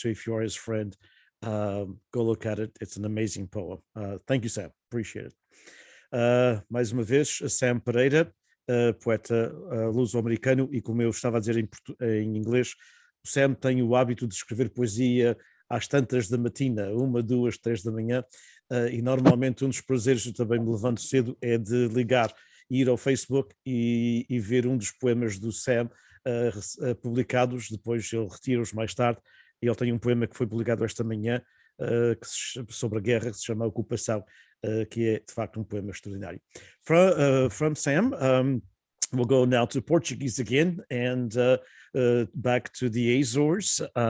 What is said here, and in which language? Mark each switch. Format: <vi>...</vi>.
<en>So if you are his friend, go look at it. It's an amazing poem. Thank you, Sam. Appreciate it.</en> <pt>Mais uma vez, Sam Pareda, poeta luso-americano, e como eu estava a dizer em inglês, o Sam tem o hábito de escrever poesia às tantas da matina, 1, 2, 3 da manhã, e normalmente um dos prazeres, eu também me levanto cedo, é de ligar, ir ao Facebook e ver um dos poemas do Sam publicados, depois ele retira-os mais tarde, e ele tem um poema que foi publicado esta manhã, sobre a guerra, que se chama Ocupação, que é de facto um poema extraordinário.</pt> <en>From Sam, we'll go now to Portuguese again and back to the Azores.</en>